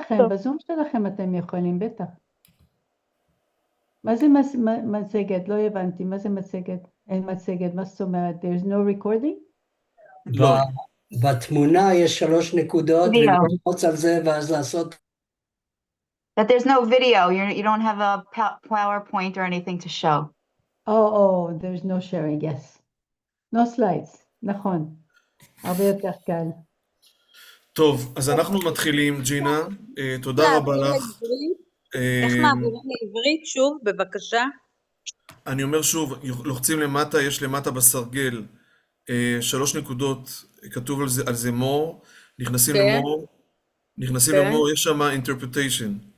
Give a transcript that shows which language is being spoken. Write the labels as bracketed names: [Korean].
[Hebrew] בזום שלכם אתם יכולים, בטח. מה זה מצגת? לא הבנתי, מה זה מצגת? אין מצגת, מה זאת אומרת? [English] There's no recording? [Hebrew] לא. בתמונה יש 3 נקודות, ולחוץ על זה ואז לעשות... [English] That there's no video, you don't have a PowerPoint or anything to show. Oh, there's no sharing, yes. No slides, נכון. [Hebrew] הרבה יותר קל. טוב, אז אנחנו מתחילים, ג'ינה. תודה רבה לך. איך מעבירים לעברית? שוב, בבקשה. אני אומר שוב, לוחצים למטה, יש למטה בסרגל 3 נקודות, כתוב על זה more, נכנסים למור, יש שם interpretation.